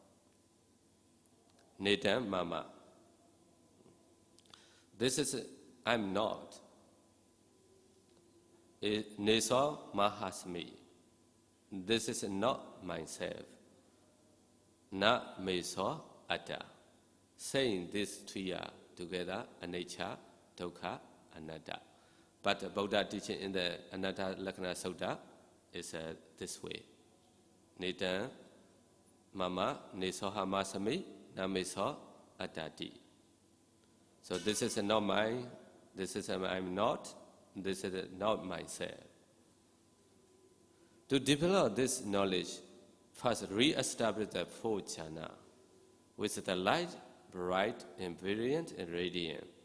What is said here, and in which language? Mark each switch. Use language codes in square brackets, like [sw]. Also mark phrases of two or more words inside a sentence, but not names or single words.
[pi] Netam mama. [en] This is, I'm not. [pi] Neso mahasmi. [en] This is not myself. [pi] Na meso atta. [en] Saying these three are together, [pi] anicca, dukkha, anatta. [en] But the Buddha teaching in the Anatta Lakkhana Sutta is this way. [pi] Netam mama nesoha masami na meso attati. [en] So this is not mine, this is I'm not, this is not myself. To develop this knowledge, first re-establish the four jhana, with the light, bright, and brilliant, and radiant.